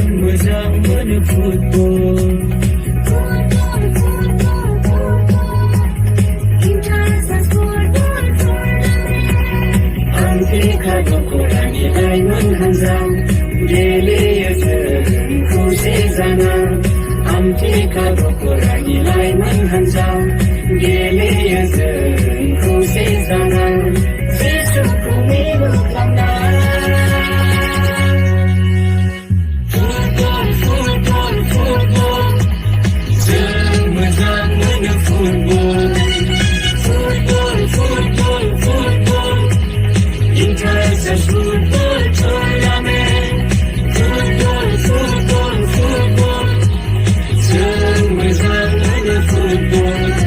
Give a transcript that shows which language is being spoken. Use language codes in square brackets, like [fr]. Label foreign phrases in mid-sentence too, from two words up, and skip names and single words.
[brx] मोजां मोनो फुटबल आमथेखा दख'रानि लाइमोन हान्जा गेलेयो जों खौसे जाना आमथेखा दख'रानि लाइमोन हान्जा गेलेयो जों खौसे जाना जिसुखौ मिलु खालामना फुटबल जों मोजां मोनो फुटबल [en] International football tournament [brx] football जों मोजां मोनो football